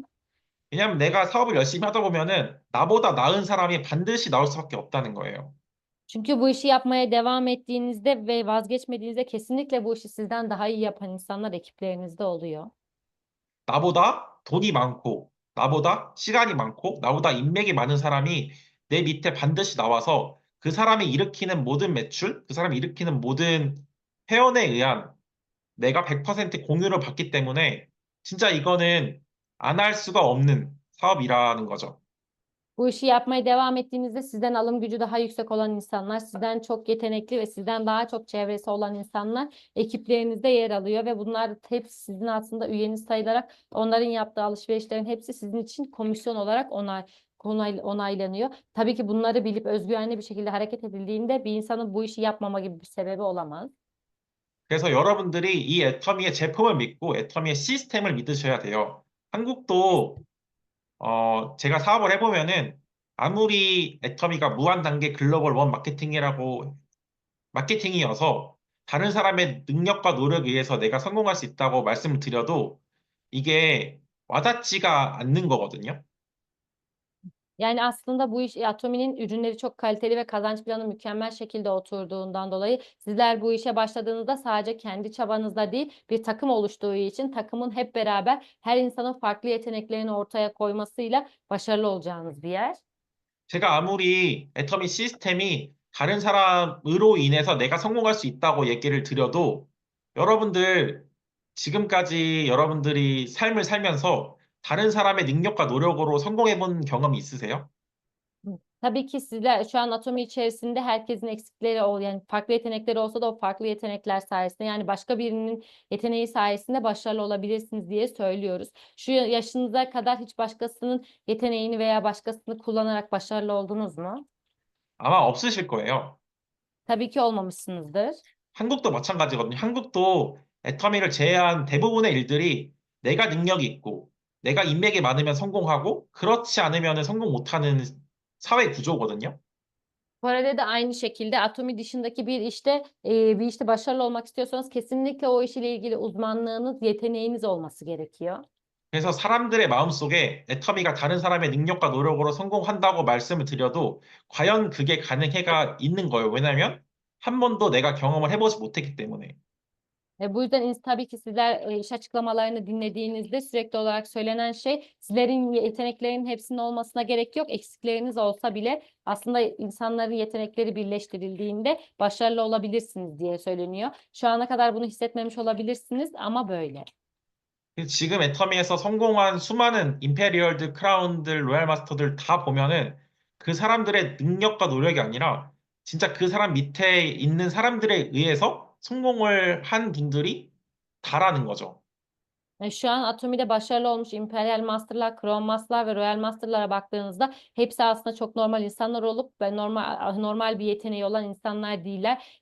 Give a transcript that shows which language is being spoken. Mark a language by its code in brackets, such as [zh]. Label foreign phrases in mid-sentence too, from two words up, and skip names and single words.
[ko] 왜냐하면 내가 사업을 열심히 하다 보면은 나보다 나은 사람이 반드시 나올 수밖에 없다는 거예요. [tr] Çünkü bu işi yapmaya devam ettiğinizde ve vazgeçmediğinizde kesinlikle bu işi sizden daha iyi yapan insanlar ekiplerinizde oluyor. [ko] 나보다 돈이 많고, 나보다 시간이 많고, 나보다 인맥이 많은 사람이 내 밑에 반드시 나와서 그 사람이 일으키는 모든 매출, 그 사람이 일으키는 모든 회원에 의한 내가 100% 공유를 받기 때문에 진짜 이거는 안 할 수가 없는 사업이라는 거죠. [tr] Bu işi yapmaya devam ettiğinizde sizden alım gücü daha yüksek olan insanlar, sizden çok yetenekli ve sizden daha çok çevresi olan insanlar ekiplerinizde yer alıyor ve bunlar hepsi sizin aslında üyeniz sayılarak onların yaptığı alışverişlerin hepsi sizin için komisyon olarak onaylanıyor. Tabii ki bunları bilip özgüvenli bir şekilde hareket edildiğinde bir insanın bu işi yapmama gibi bir sebebi olamaz. [ko] 그래서 여러분들이 이 애터미의 제품을 믿고 애터미의 시스템을 믿으셔야 돼요. 한국도 제가 사업을 해보면은 아무리 애터미가 무한 단계 글로벌 원 마케팅이어서 다른 사람의 능력과 노력에 의해서 내가 성공할 수 있다고 말씀을 드려도 이게 와닿지가 않는 거거든요. [tr] Yani aslında bu iş Atomi'nin ürünleri çok kaliteli ve kazanç planı mükemmel şekilde oturduğundan dolayı sizler bu işe başladığınızda sadece kendi çabanızla değil bir takım oluştuğu için takımın hep beraber her insanın farklı yeteneklerini ortaya koymasıyla başarılı olacağınız bir yer. [ko] 제가 아무리 애터미 시스템이 다른 사람으로 인해서 내가 성공할 수 있다고 얘기를 드려도 여러분들 지금까지 여러분들이 삶을 살면서 다른 사람의 능력과 노력으로 성공해 본 경험이 있으세요? [tr] Tabii ki sizler şu an Atomi içerisinde herkesin eksikleri yani farklı yetenekleri olsa da o farklı yetenekler sayesinde yani başka birinin yeteneği sayesinde başarılı olabilirsiniz diye söylüyoruz. Şu yaşınıza kadar hiç başkasının yeteneğini veya başkasını kullanarak başarılı oldunuz mu? [ko] 아마 없으실 거예요. [tr] Tabii ki olmamışsınızdır. [ko] 한국도 마찬가지거든요. 한국도 애터미를 제외한 대부분의 일들이 내가 능력이 있고 내가 인맥이 많으면 성공하고 그렇지 않으면 성공 못하는 사회 구조거든요. [tr] Kore'de de aynı şekilde Atomi dışındaki bir işte başarılı olmak istiyorsanız kesinlikle o işle ilgili uzmanlığınız, yeteneğiniz olması gerekiyor. [ko] 그래서 사람들의 마음속에 애터미가 다른 사람의 능력과 노력으로 성공한다고 말씀을 드려도 과연 그게 가능해가 있는 거예요. 왜냐하면 한 번도 내가 경험을 해보지 못했기 때문에. [tr] Bu yüzden tabii ki sizler iş açıklamalarını dinlediğinizde sürekli olarak söylenen şey sizlerin yeteneklerinin hepsinin olmasına gerek yok. Eksikleriniz olsa bile aslında insanların yetenekleri birleştirildiğinde başarılı olabilirsiniz diye söyleniyor. Şu ana kadar bunu hissetmemiş olabilirsiniz ama böyle. [ko] 지금 애터미에서 성공한 수많은 임페리얼들, 크라운들, 로얄 마스터들 다 보면은 그 사람들의 능력과 노력이 아니라 진짜 그 saram 밑에 있는 사람들에 의해서 성공을 한 분들이 다라는 거죠. [tr] Şu an Atomi'de başarılı olmuş Imperial Master'lar, Crown Master'lar ve Royal Master'lara baktığınızda hepsi aslında çok normal insanlar olup ve normal bir yeteneği olan insanlar değiller.